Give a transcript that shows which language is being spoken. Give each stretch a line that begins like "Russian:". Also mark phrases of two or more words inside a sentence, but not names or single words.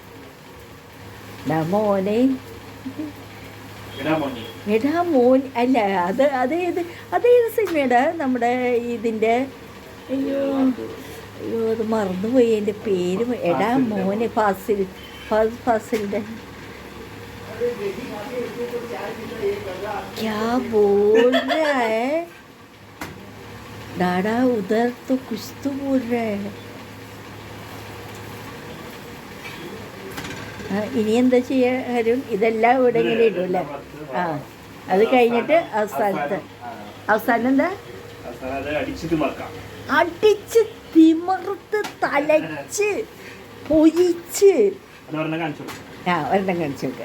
Malayalam: മോനെ എടാ മോൻ അല്ല, അതേത് സിനിമയുടെ നമ്മുടെ ഇതിൻ്റെ അയ്യോ അത് മറന്നുപോയി എൻ്റെ പേര്. എടാ മോനെ ഫാസിലിൻ്റെ
Hindi: क्या बोल रहा है डाडा, उधर तो कुछ तो बोल रहा है.
Malayalam: ഇനി എന്താ ചെയ്യാ ഹരുൺ? ഇതെല്ലാം ഇവിടെ ഇങ്ങനെ ഇടൂല്ലേ? അത് കഴിഞ്ഞിട്ട് അവസാനം എന്താ? അടിച്ച് തിമർത്ത് തലച്ച് പൊരിച്ച് ഒരെണ്ണം കാണിച്ചു നോക്കുക.